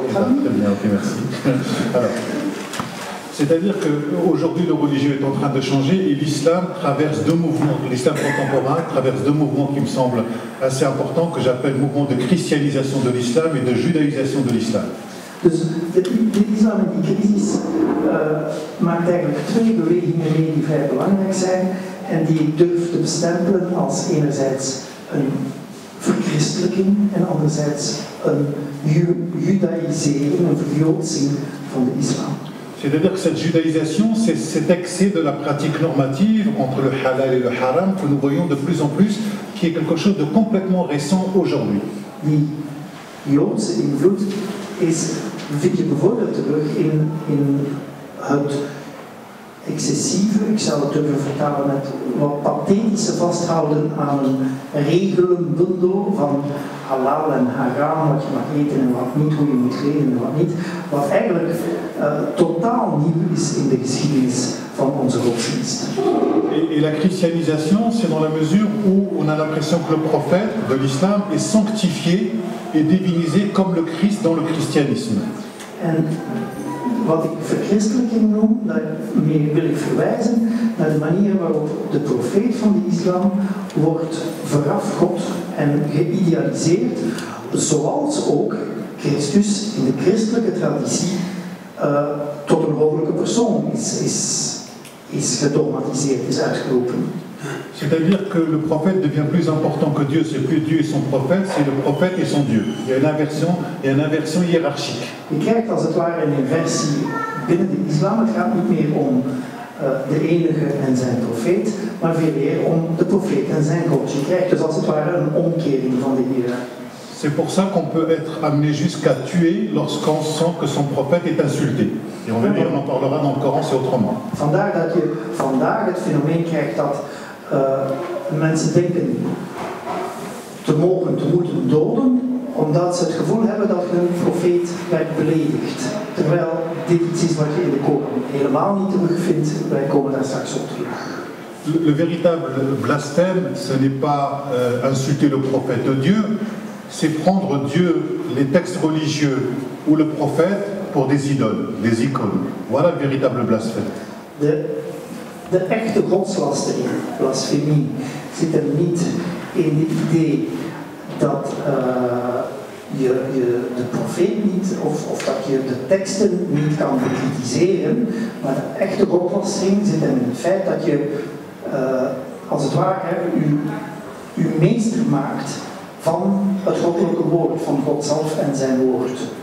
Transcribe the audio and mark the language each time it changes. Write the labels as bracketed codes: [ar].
[fr] je vais traduire. très bien, ok, merci. Alors, c'est-à-dire qu'aujourd'hui, le religieux est en train de changer et l'islam traverse deux mouvements. L'islam contemporain traverse deux mouvements qui me semblent assez importants, que j'appelle mouvement de christianisation de l'islam et de judaïsation de l'islam. [nl] Dus de islam en die crisis maakt eigenlijk twee bewegingen mee die vrij belangrijk zijn en die ik durf te bestempelen als enerzijds een verchristelijking en anderzijds een judaïsering, een verjoodsing van de islam. [fr] C'est-à-dire que cette judaïsation, c'est cet excès de la pratique normative entre le halal et le haram que nous voyons de plus en plus, qui est quelque chose de complètement récent aujourd'hui. [nl] Die Joodse invloed vind je bijvoorbeeld terug in het excessieve, ik zou het durven vertalen met wat pathetische vasthouden aan een regelenbundel van halal en haram, wat je mag eten en wat niet, hoe je moet kleden en wat niet, wat eigenlijk totaal nieuw is in de geschiedenis van onze godsdienst. [fr] Et la christianisation, c'est dans la mesure où on a l'impression que le prophète de l'islam est sanctifié et divinisé comme le Christ dans le christianisme. [nl] En wat ik verchristelijking noem, daarmee wil ik verwijzen naar de manier waarop de profeet van de islam wordt verafgod en geïdealiseerd, zoals ook Christus in de christelijke traditie tot een goddelijke persoon is gedogmatiseerd, is uitgeroepen. [fr] C'est-à-dire que le prophète devient plus important que Dieu, c'est plus Dieu et son prophète, c'est le prophète et son Dieu. Il y a une inversion hiérarchique. [nl] Je krijgt als het ware een inversie binnen de islam. Het gaat niet meer om de enige en zijn profeet, maar veel meer om de profeet en zijn God. Je krijgt dus als het ware een omkering van de hiërarchie. [fr] C'est pour ça qu'on peut être amené jusqu'à tuer lorsqu'on sent que son prophète est insulté. Et on en parlera dans le Coran, c'est autrement. [nl] Vandaar dat je vandaag het fenomeen krijgt dat mensen denken te moeten doden, omdat ze het gevoel hebben dat hun profeet werd beledigd. Terwijl dit iets is wat je in de Koran helemaal niet terugvindt. Wij komen daar straks op terug. [fr] Le véritable blasphème, ce n'est pas insulter le prophète de Dieu, c'est prendre Dieu, les textes religieux ou le prophète pour des idoles, des icônes. Voilà le véritable blasphème. [nl] De echte godslastering, blasfemie, zit er niet in het idee dat je de profeet niet, of dat je de teksten niet kan bekritiseren, maar de echte godslastering zit er in het feit dat je als het ware je meester maakt van het goddelijke woord, van God zelf en zijn woord.